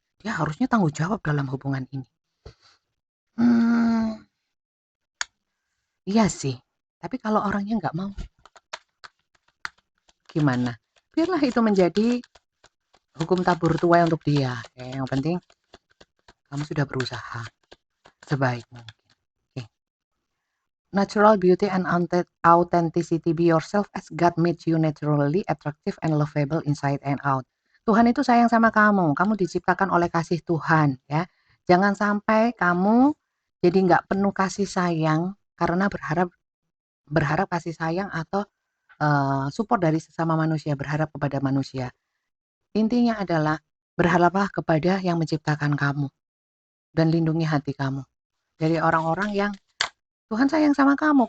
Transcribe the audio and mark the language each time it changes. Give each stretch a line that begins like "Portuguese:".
Indonesian: Dia harusnya tanggung jawab dalam hubungan ini. Hmm, iya sih, tapi kalau orangnya nggak mau, gimana? Biarlah itu menjadi hukum tabur tuai untuk dia. Yang penting kamu sudah berusaha sebaik mungkin. Oke.
English: Natural beauty and authenticity. Be yourself as God made you naturally attractive and lovable inside and out.
Indonesian: Tuhan itu sayang sama kamu. Kamu diciptakan oleh kasih Tuhan, ya. Jangan sampai kamu jadi nggak penuh kasih sayang karena berharap berharap kasih sayang atau support dari sesama manusia, berharap kepada manusia. Intinya adalah berharaplah kepada yang menciptakan kamu dan lindungi hati kamu dari orang-orang yang Tuhan sayang sama kamu.